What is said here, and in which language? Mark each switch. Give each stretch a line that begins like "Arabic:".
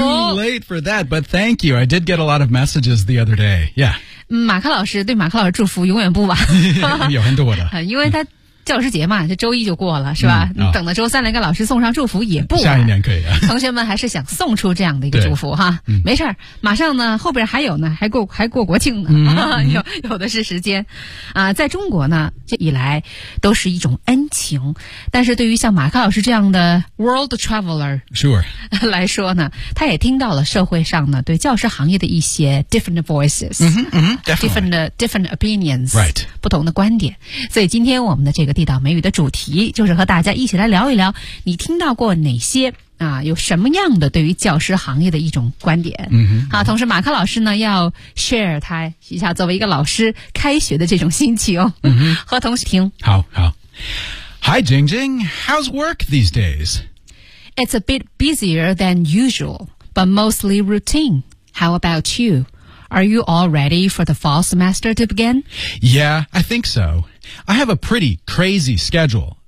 English: Oh, it's too late for that, but thank you. I did get a lot of messages the other day. Yeah.
Chinese: 马克老师对马克老师祝福永远不晚。有很多的。因为他教师节嘛，这周一就过了是吧、你等到周三来给老师送上祝福也不晚，下一年可以啊。同学们还是想送出这样的一个祝福哈、没事儿，马上呢后边还有呢，还过国庆呢、有的是时间啊。在中国呢这以来都是一种恩情，但是对于像马克老师这样的
English: world traveler、
Chinese: 来说呢，他也听到了社会上呢对教师行业的一些
English: different voices、different opinions、 right.
Chinese: 不同的观点。所以今天我们的这个地道美语的主题就是和大家一起来聊一聊，你听到过哪些啊，有什么样的对于教师行业的一种观点。好，同时马克老师呢要 share 他一下作为一个老师开学的这种心情、和同学听。
English: 好 Hi Jing Jing, how's work these days? It's a bit busier than usual, but mostly routine. How about you? Are you all ready for the fall semester to begin? Yeah, I think soI have a pretty crazy schedule.